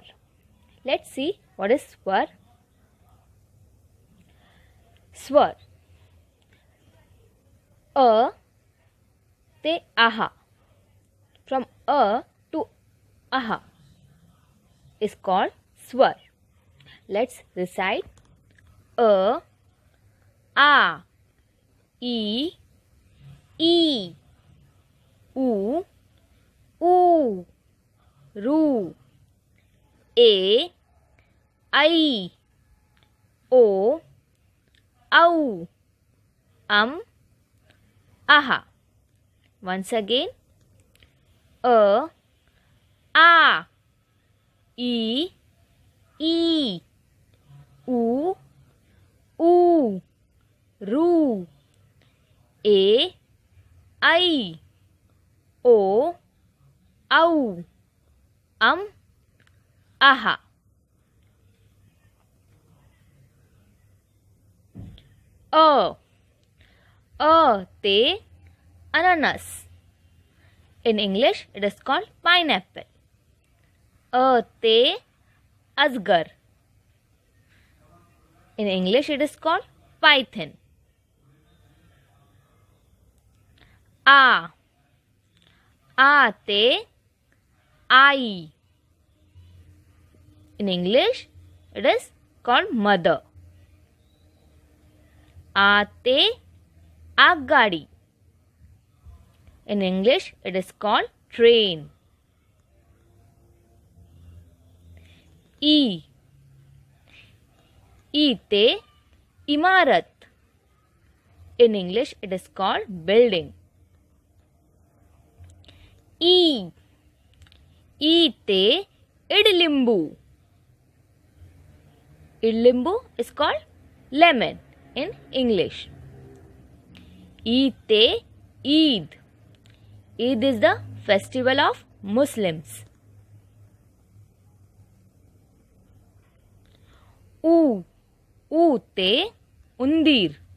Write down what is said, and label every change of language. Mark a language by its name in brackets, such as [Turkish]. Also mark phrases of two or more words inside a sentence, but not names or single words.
[English] Let's see what is swar. [Marathi] स्वर अ ते आहा, [English] from a to aha is called swar. Let's recite [Marathi] a, a, e, e, u, u, ru, a, I, o, au, aha. [English] Once again, [Marathi] a, e, u, ru, a, I, o, au, aha. अ ते अननस. [English] In English, it is called pineapple. [Marathi] अ ते असगर. [English] In English, it is called python. [Marathi] आ ते आई. [English] In English, it is called mother. [Marathi] आते अगाडी. [English] In English, it is called train. [Marathi] इ ते इमारत. [English] In English, it is called building. [Marathi] ई ते ईडलिंबू. [English] Idlimbu is called lemon in English. Eid. Eid is the festival of Muslims. [Marathi] ते उंदीर.